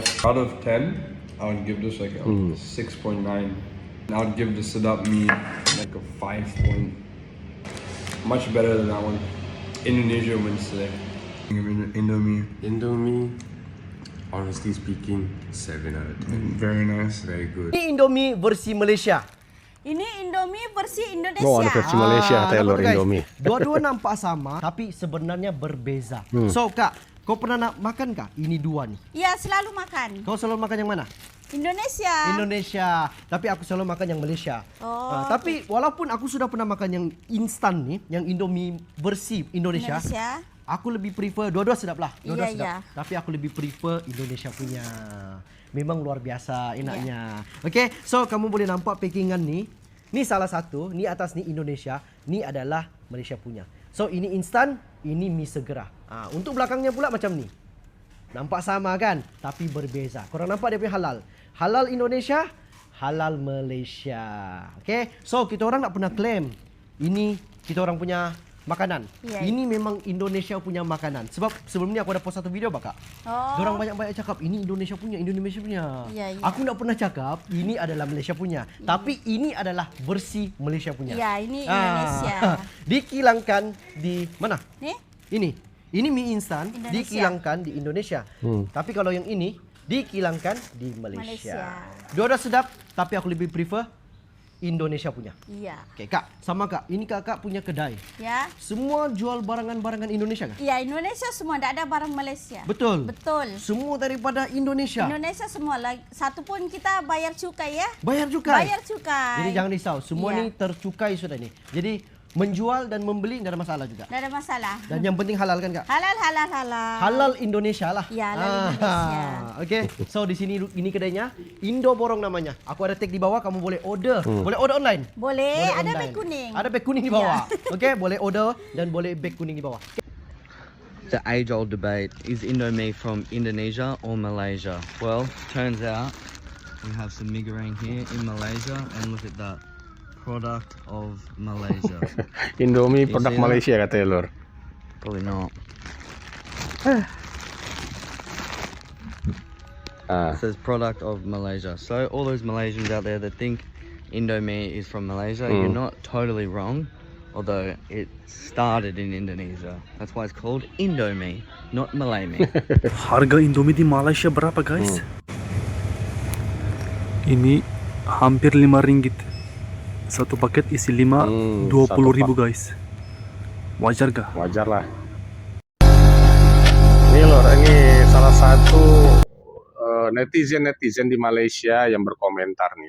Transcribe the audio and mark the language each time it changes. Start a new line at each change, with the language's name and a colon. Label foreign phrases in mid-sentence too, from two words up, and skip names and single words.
English: Out of 10, I would give this like a 6.9. And I would give the
Malay: sedap mee
English: like a 5 point. Much better than that one. Indonesia wins today. Indomie. Honestly speaking, 7 out of 10. Very nice. Very good.
Malay: Ini Indomie versi Malaysia. Ini Indomie versi Indonesia. Oh, ada versi Malaysia Taylor nampak, guys? Indomie. Dua-dua nampak sama, tapi sebenarnya berbeza. So kak, kau pernah makan kak? Ini dua nih. Iya, selalu makan. Kau selalu makan yang mana? Indonesia. Indonesia. Tapi aku selalu makan yang Malaysia. Oh. Tapi walaupun aku sudah pernah makan yang instan nih, yang Indomie versi Indonesia. Aku lebih prefer, dua-dua sedap lah. Dua-dua sedap. Iya. Tapi aku lebih prefer Indonesia punya. Memang luar biasa enaknya. Okay, so kamu boleh nampak packingan ni. Ni salah satu, ni atas ni Indonesia, ni adalah Malaysia punya. So ini instan, ini mie segera. Untuk belakangnya pula macam ni. Nampak sama kan? Tapi berbeza. Korang nampak dia punya halal. Halal Indonesia, halal Malaysia. Okay, so kita orang tak pernah claim ini kita orang punya makanan. Ini memang Indonesia punya makanan. Sebab sebelum ni aku ada post satu video bakak. Diorang banyak-banyak cakap ini Indonesia punya, Indonesia punya. Aku tak pernah cakap ini adalah Malaysia punya. Tapi ini adalah versi Malaysia punya. Ya, ini Indonesia. Dikilangkan di mana? Nih? Ini mie instan Indonesia. dikilangkan di Indonesia. Tapi kalau yang ini dikilangkan di Malaysia. Dua-dua sedap, tapi aku lebih prefer Indonesia punya. Iya. Oke, Kak, sama Kak. Ini Kakak punya kedai. Ya. Semua jual barangan-barangan Indonesia kan? Iya, Indonesia semua, tidak ada barang Malaysia. Betul. Betul. Semua daripada Indonesia. Indonesia semua. Satu pun kita bayar cukai ya. Bayar cukai. Bayar cukai. Jadi jangan risau, semua ni tercukai sudah ni. Jadi menjual dan membeli tidak ada masalah juga. Tidak ada masalah. Dan yang penting halal kan, Kak? Halal. Halal Indonesia lah. Ya, halal Indonesia. Oke, so di sini ini kedainya Indo Borong namanya. Aku ada tag di bawah, kamu boleh order. Boleh order online? Boleh, ada online. beg kuning. Ada beg kuning di bawah. Oke, boleh order dan boleh beg kuning di bawah.
English: The age-old debate, is Indomie from Indonesia or Malaysia? Well, turns out we have some
Malay: mee goreng
English: here in Malaysia, and look at that. Product of Malaysia.
Malay: Indomie produk Malaysia kata Taylor.
English: Probably not. It says product of Malaysia. So all those Malaysians out there that think Indomie is from Malaysia, you're not totally wrong. Although it started in Indonesia. That's why it's called Indomie, not
Malay: Malay mee.
Indonesian: Harga Indomie di Malaysia berapa guys? Ini hampir 5 ringgit. Satu paket isi 5, 20.000 guys. Wajar gak? Wajar lah. Ini lor, ini salah satu netizen di Malaysia yang berkomentar nih.